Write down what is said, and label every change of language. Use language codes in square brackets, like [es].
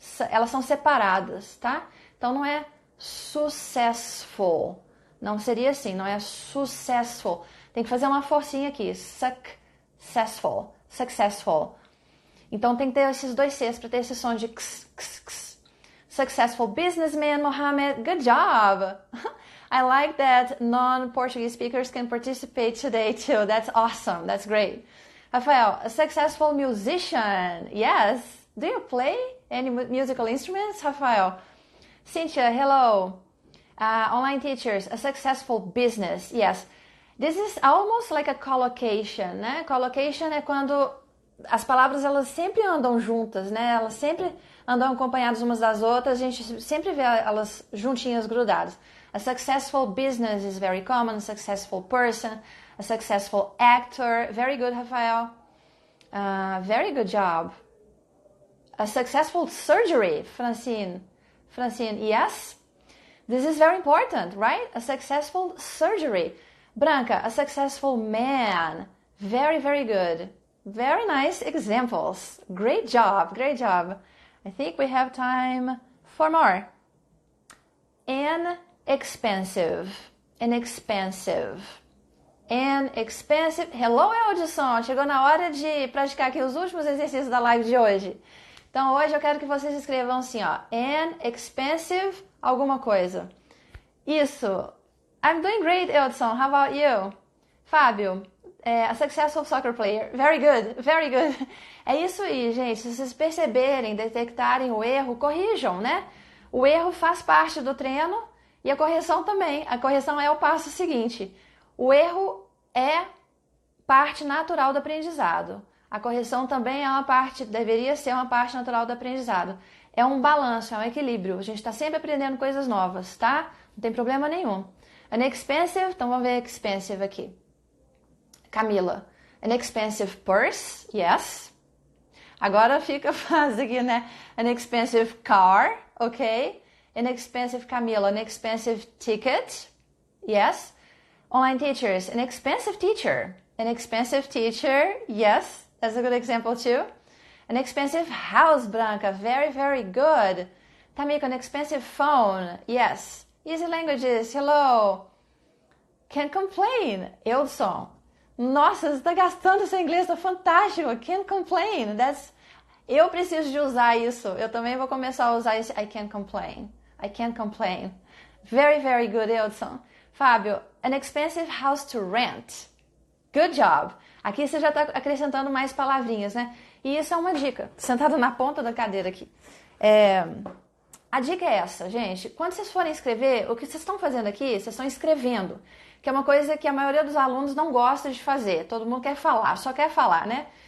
[pt] Elas são separadas, tá? Então não é successful. Não seria assim, não é successful. Tem que fazer uma forcinha aqui. Successful. Successful. Então tem que ter esses dois Cs para ter esse som de x. [en] Successful businessman, Mohammed. Good job. I like that non-Portuguese speakers can participate today too. That's awesome. That's great. Rafael, a successful musician. Yes. Do you play any musical instruments, Rafael? Cynthia, hello. Online teachers, a successful business. Yes. This is almost like a collocation, né? [pt] Collocation é quando as palavras elas sempre andam juntas, né? Elas sempre andam acompanhadas umas das outras. A gente sempre vê elas juntinhas, grudadas. [en] A successful business is very common. A successful person, a successful actor. Very good, Rafael. Very good job. A successful surgery, Francine. Francine, yes. This is very important, right? A successful surgery. Branca, a successful man. Very, very good. Very nice examples. Great job, great job. I think we have time for more. Inexpensive. Inexpensive. Inexpensive. Hello, Eldson. [pt] Chegou na hora de praticar aqui os últimos exercícios da live de hoje. Então, hoje eu quero que vocês escrevam assim, ó. Inexpensive alguma coisa. [en] Isso. I'm doing great, Eldson. How about you? Fábio, a successful soccer player. Very good, very good. [pt] É isso aí, gente. Se vocês perceberem, detectarem o erro, corrijam, né? O erro faz parte do treino e a correção também. A correção é o passo seguinte. O erro é parte natural do aprendizado. A correção também é uma parte, deveria ser uma parte natural do aprendizado. É um balanço, é um equilíbrio. A gente está sempre aprendendo coisas novas, tá? Não tem problema nenhum. [en] An expensive, [pt] então vamos ver expensive aqui. [en] Camila, an expensive purse, yes. [pt] Agora fica fácil aqui, né? [en] An expensive car, ok. An expensive Camila, an expensive ticket, yes. Online teachers, an expensive teacher. An expensive teacher, yes. That's a good example too. An expensive house, Branca. Very, very good. Tamiko, an expensive phone. Yes. Easy languages. Hello. Can't complain. Eldson. [pt] Nossa, você está gastando seu inglês. Tá fantástico. [en] Can't complain. [pt] Eu preciso de usar isso. Eu também vou começar a usar esse [en] I can't complain. I can't complain. Very, very good, Eldson. Fábio, an expensive house to rent. Good job. [pt] Aqui você já está acrescentando mais palavrinhas, né? E isso é uma dica. Sentado na ponta da cadeira aqui. A dica é essa, gente. Quando vocês forem escrever, o que vocês estão fazendo aqui, vocês estão escrevendo. Que é uma coisa que a maioria dos alunos não gosta de fazer. Todo mundo quer falar, só quer falar, né?